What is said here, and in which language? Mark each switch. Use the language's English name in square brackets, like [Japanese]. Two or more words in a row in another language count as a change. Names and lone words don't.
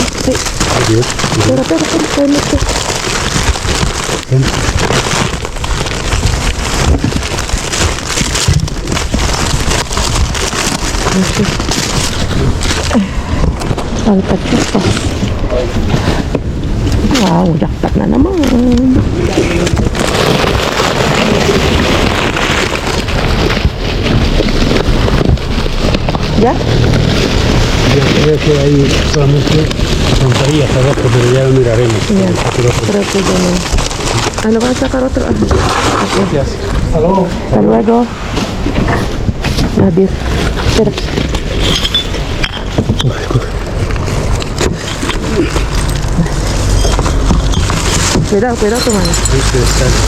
[Spanish] Sí. Adiós. Espera, meter. Ven. Alcachofa. [Filipino] Wow, jackpot na naman. [Spanish] ¿Ya? Ya creo que hay solamente tonterías abajo, pero ya lo miraremos. Ya. Creo que ya no. [Filipino] Ano ba ang [Spanish] sacar otro? [Filipino] Okay. [Spanish] Gracias. Hasta luego. Hasta luego. Nadir. Espera. Cuidado tu mano. Este está